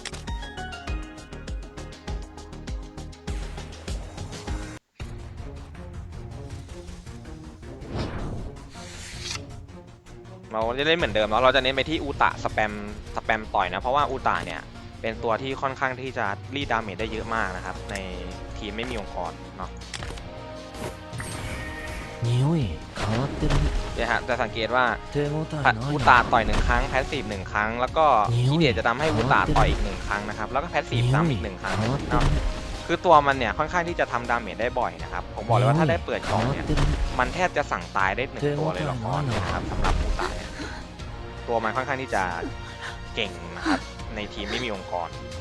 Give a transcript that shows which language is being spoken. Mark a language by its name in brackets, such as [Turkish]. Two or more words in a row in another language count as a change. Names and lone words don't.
[Thai] เราจะเล่นเหมือนเดิมแล้วเราจะเน้นไปที่อูตะสแปมต่อยนะเพราะว่าอูตะเนี่ยเป็นตัวที่ค่อนข้างที่จะรีดดาเมจได้เยอะมากนะครับในทีมไม่มีองค์กรเนาะ [Japanese] 匂い変わってるね [Thai] เนี่ยฮะจะสังเกตว่า [Japanese] 手応えない [Thai] อู [Japanese] な [Thai] ตาต่อย1ครั้งแพสซีฟ1ครั้งแล้วก็ฮิเดะจะทำให้อูตาต่อยอีก1ครั้งนะครับแล้วก็แพสซีฟซ้ำอีก1ครั้งเนาะคือตัวมันเนี่ยค่อนข้างที่จะทำดาเมจได้บ่อยนะครับผมบอกเลยว่าถ้าได้เปิดกล่องเนี่ยมันแทบจะสั่งตายได้1ตัวเลยละครนะครับสำหรับอูตาเนี่ยตัวมันค่อนข้างที่จะเก่งนะครับในทีมไม่มีองค์กร